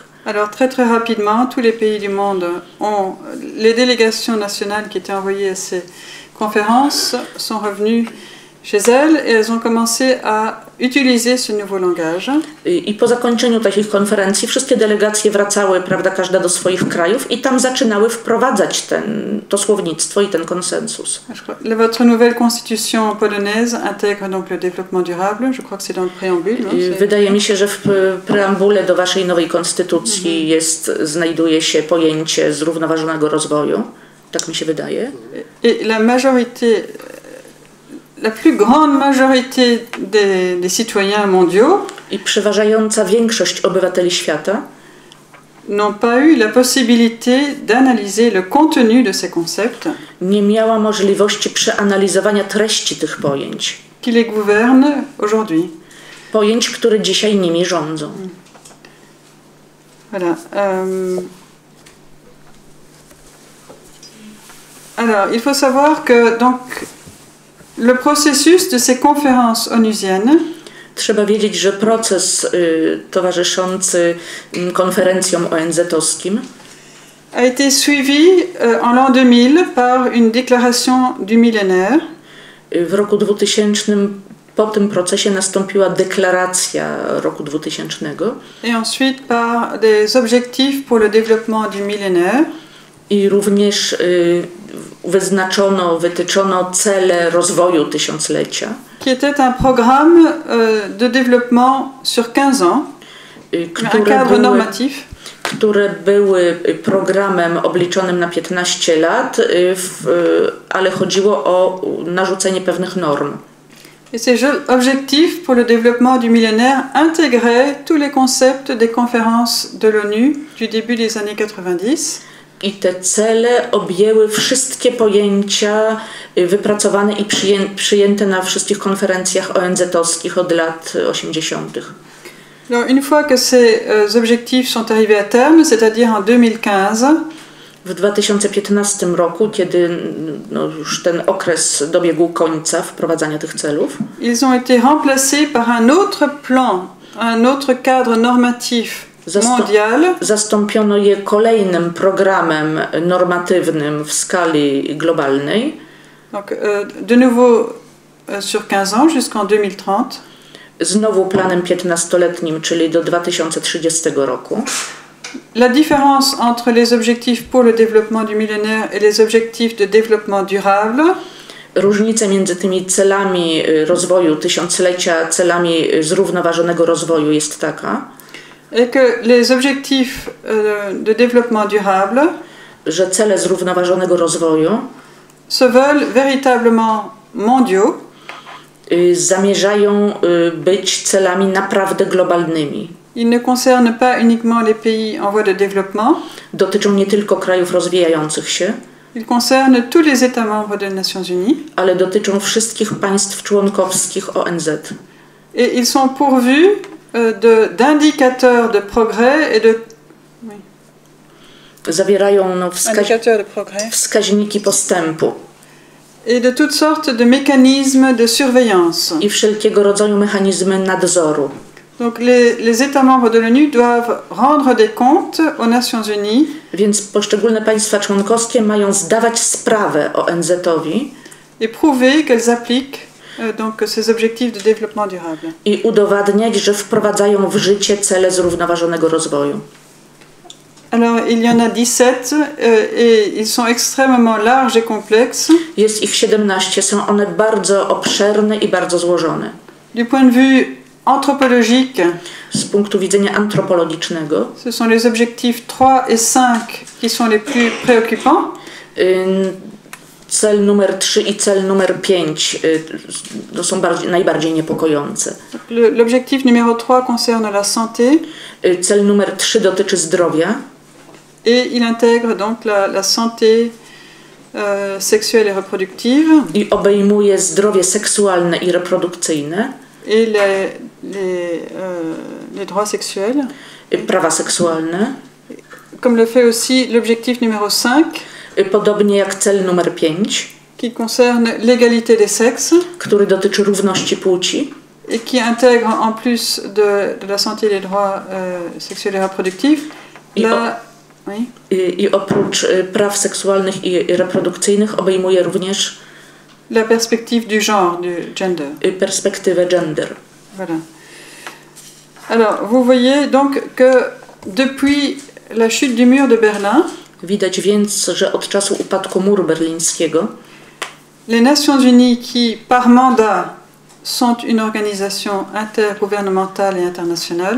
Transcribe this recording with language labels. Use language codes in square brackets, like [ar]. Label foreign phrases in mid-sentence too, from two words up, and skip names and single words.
[fr] Alors très rapidement, tous les pays du monde les délégations nationales qui étaient envoyées à ces conférences sont revenues chez elles et elles ont commencé à utiliser ce nouveau langage. [pl] I po zakończeniu takich konferencji wszystkie delegacje wracały, prawda, każda do swoich krajów i tam zaczynały wprowadzać to słownictwo i ten konsensus. [fr] Votre nouvelle constitution polonaise intègre donc le développement durable. Je crois que c'est dans le préambule. [pl] Wydaje mi się, że w preambule do waszej nowej konstytucji znajduje się pojęcie zrównoważonego rozwoju. Tak mi się wydaje. [fr] Et la plus grande majorité des citoyens mondiaux [pl] i przeważająca większość obywateli świata [fr] n'ont pas eu la possibilité d'analyser le contenu de ces concepts. [pl] Nie miała możliwości przeanalizowania treści tych pojęć. [fr] Qui les gouvernent aujourd'hui. [pl] Pojęć, które dzisiaj nimi rządzą. [fr] Voilà. Alors, il faut savoir que donc le processus de ces conférences onusiennes. [pl] Trzeba wiedzieć, że proces towarzyszący konferencjom ONZ-owskim [fr] a été suivi en l'an 2000 par une déclaration du millénaire. [pl] W roku 2000 po tym procesie nastąpiła deklaracja roku 2000. [fr] Et ensuite par des objectifs pour le développement du millénaire. [pl] I również wytyczono cele rozwoju tysiąclecia. [fr] Qui était un programme de développement sur 15 ans, un cadre normatif. [pl] Które były programem obliczonym na 15 lat, ale chodziło o narzucenie pewnych norm. [fr] Et ces objectifs pour le développement du millénaire intégraient tous les concepts des conférences de l'ONU du début des années 90. [pl] I te cele objęły wszystkie pojęcia wypracowane i przyjęte na wszystkich konferencjach ONZ-owskich od lat 80. [fr] Alors, une fois que ces objectifs sont arrivés à terme, c'est-à-dire en 2015, [pl] w 2015 roku, kiedy już ten okres dobiegł końca wprowadzania tych celów, [fr] ils ont été remplacés par un autre plan, un autre cadre normatif mondial. [pl] Zastąpiono je kolejnym programem normatywnym w skali globalnej. [fr] Donc, de nouveau sur 15 ans jusqu'en 2030. [pl] Znowu planem 15-letnim, czyli do 2030 roku. [fr] La différence entre les objectifs pour le développement du millénaire et les objectifs de développement durable. [pl] Różnica między tymi celami rozwoju tysiąclecia, celami zrównoważonego rozwoju jest taka, [fr] et que les objectifs de développement durable, [pl] że cele zrównoważonego rozwoju [fr] se veulent véritablement mondiaux, [pl] zamierzają być celami naprawdę globalnymi. [fr] Ils ne concernent pas uniquement les pays en voie de développement. [pl] Dotyczą nie tylko krajów rozwijających się, [fr] Ils concernent tous les États membres des Nations Unies. [pl] ale dotyczą wszystkich państw członkowskich ONZ. [fr] Et ils sont pourvus d'indicateurs de progrès et de... Oui. [pl] Zawierają [fr] Indicateurs de progrès. [pl] wskaźniki postępu. [fr] Et de toutes sortes de mécanismes de surveillance. [pl] I wszelkiego rodzaju mechanizmy nadzoru. [fr] Donc les États membres de l'ONU doivent rendre des comptes aux Nations Unies. [pl] Więc poszczególne państwa członkowskie mają zdawać sprawę ONZ-owi [fr] et prouver qu'elles appliquent donc ces objectifs de développement durable. [pl] I udowadniać, że wprowadzają w życie cele zrównoważonego rozwoju. [fr] Alors il y en a 17 et ils sont extrêmement larges et complexes. [pl] Jest ich 17, są one bardzo obszerne i bardzo złożone. [fr] Du point de vue anthropologique, [pl] z punktu widzenia antropologicznego, [fr] ce sont les objectifs 3 et 5 qui sont les plus préoccupants. [pl] Cel numer 3 i cel numer 5 to są najbardziej niepokojące. [fr] L'objectif numéro 3 concerne la santé. [pl] Cel numer 3 dotyczy zdrowia. [fr] Et il intègre donc la santé sexuelle et reproductive. [pl] I obejmuje zdrowie seksualne i reprodukcyjne. [fr] Et les droits sexuels. [pl] Prawa seksualne. [fr] Comme le fait aussi l'objectif numéro 5. [pl] Podobnie jak cel numer 5. [fr] Qui concerne l'égalité des sexes. [pl] Który dotyczy równości płci. [fr] Et qui intègre en plus de la santé et des droits sexuels et reproductifs. [pl] I oprócz praw seksualnych i reprodukcyjnych obejmuje również [fr] la perspective du genre, du gender. [pl] Perspektywę gender. [fr] Voilà. Alors, vous voyez donc que depuis la chute du mur de Berlin, [pl] widać więc, że od czasu upadku muru berlińskiego [fr] les Nations Unies qui par mandat sont une organisation intergouvernementale et internationale.